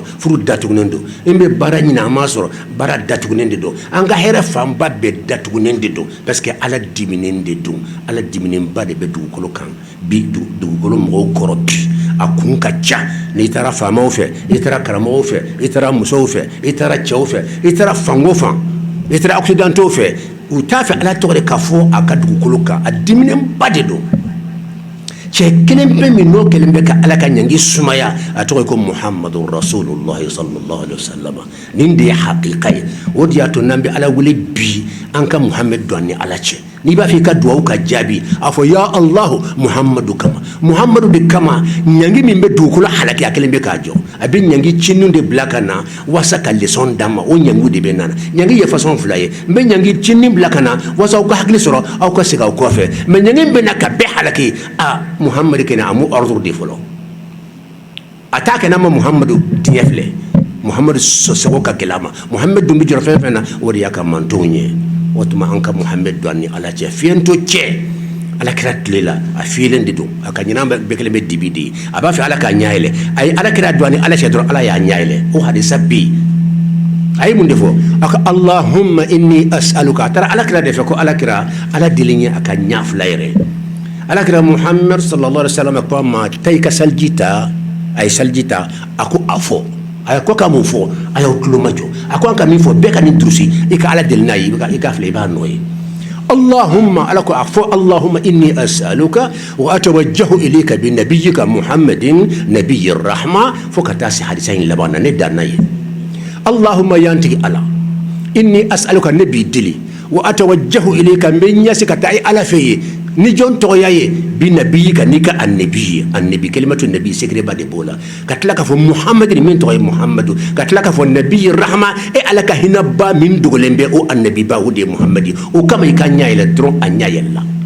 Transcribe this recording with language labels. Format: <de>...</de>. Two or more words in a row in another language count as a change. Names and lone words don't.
<bm>furu datugunen don min bɛ baara ɲini an m'a sɔrɔ baara datugunen de don an ka hɛrɛ fanba bɛɛ datugunen de don</bm> <fr>parce que</fr> <bm>ala diminen de don ala diminenba de bɛ dugukolo kan bi dugukolo mɔgɔw kɔrɔ bi a kun ka ca n'i taara faamaw fɛ i taara karamɔgɔw fɛ i taara musow fɛ i taara cɛw fɛ i taara fango fan i taara occidentaux fɛ u t'a fɛ ala tɔgɔ de ka fɔ a ka dugukolo kan a diminenba de don cɛ kelen bɛ min n'o kelen bɛ ka ala ka ɲangi sumaya a tɔgɔ ye ko</bm> <ar>محمد رسول الله صلى الله عليه وسلم</ar> <bm>nin de ye hakika ye o de y'a to n'an bɛ ala wele bi an ka muhammed don ni ala cɛ n'i b'a fɛ i ka duwawu ka jaabi a fɔ</bm> <ar>يا الله</ar> <bm>muhammadu kama muhammadu de kama ɲangi min bɛ dugukolo halaki a kelen bɛ k'a jɔ a bɛ ɲangi cinninw de bila ka na walasa ka leçon d'an ma o ɲangiw de bɛ nana ɲangi ye façon fila ye n bɛ ɲangi cinnin bila ka na walasa aw ka hakili sɔrɔ aw ka segin aw kɔfɛ mais ɲangi bɛ na ka bɛɛ halaki a muhammadu kɛnɛ a m'o ordre de fɔlɔ a t'a kɛ n'a ma muhammadu diɲɛ filɛ muhammadu sɔsɔgɔ ka gɛlɛ a ma muhammadu dun bɛ jɔrɔ fɛn fɛn na o de y'a ka mantonw ye o tuma an ka muhammadu don ni ala cɛ fiɲɛtɔ cɛ ala kɛra tile la a fiyɛlen de don a ka ɲinan bɛɛ kelen bɛ dibi de ye a b'a fɛ ala k'a ɲɛ yɛlɛ a ye ala kɛra don ni ala cɛ dɔrɔn ala y'a ɲɛ yɛlɛ o hadisa bɛ yen a ye mun de fɔ a ka</bm> <ar>اللهم إني أسألك</ar> <bm>a taara ala kɛra de fɛ ko ala kɛra ala deli ye a ka ɲɛ fila yɛrɛ ala kɛra muhammad</bm> <ar>صلى الله عليه وسلم</ar> <bm>ko a ma taa i ka salji ta a ye salji ta a ko a fɔ a ye ko ka mun fɔ a y'aw tulo majɔ a ko an ka min fɔ bɛɛ ka nin durusi i ka ala deli n'a ye i ka filɛ i b'a nɔ ye allahumma ala ko a fɔ</bm> <ar>اللهم إني أسألك وأتوجه إليك بنبيك محمد نبي الرحمة</ar> <bm>fo ka taa se hadisa in laban na ne dan n'a ye allahumma yantigi ala</bm> <ar>إني أسألك</ar> <bm>ne b'i deli</bm> <ar>وأتوجه إليك</ar> <bm>n bɛ ɲɛsi ka taa ala fɛ ye ni jɔn tɔgɔya ye bi nabiyi ka n'i ka annabi ye annabi kelimatu nabi secret ba de b'o la ka tila k'a fɔ muhamadu min tɔgɔ ye muhamadu ka tila k'a fɔ</bm> <ar>نبي الرحمة</ar> <bm>e ala ka hinɛba min dogolen bɛ o annabi ba o de ye muhamadu o kama i ka ɲɛ yɛlɛ dɔrɔn a ɲɛ yɛlɛla</bm>